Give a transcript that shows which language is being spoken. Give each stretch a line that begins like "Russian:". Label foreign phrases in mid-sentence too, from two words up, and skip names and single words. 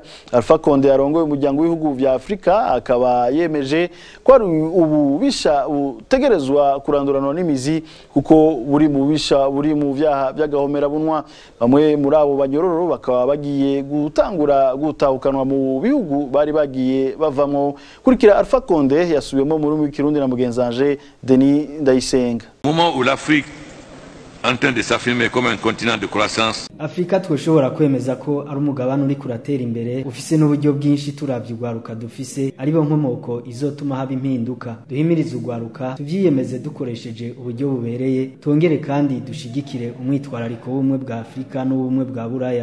Rundi: Alpha Condé arongoye umuryango w'ibihugu vya Afrika akaba yemeje ko ari ububisha tegerezwa kuranduranwa n'imizi kuko buri mu bisha buri mu vyaha byagahomera bunwa bamwe muri abo banyororo bakaba bagiye gutangura gutahukanwa mu bihugu bari bagiye bavamo. Kurikira Alpha Condé yasubiyemo muri mu Kirundi na mugenzanje Denis Ndayisenga.
French: Moment où l'Afrique en train de s'affirmer comme un continent de croissance.
Rundi: Afrika twoshobora kwemeza ko ari umugabane uri kuratera imbere ufise n'uburyo bwinshi turavye ugwaruka dufise aribo nkomoko izotuma haba impinduka duhimiriza ugwaruka tuvyiyemeze dukoresheje uburyo bubereye tongere kandi dushigikire umwitwarariko w'umwe bwa Afrika n'ubumwe bwa Buraya.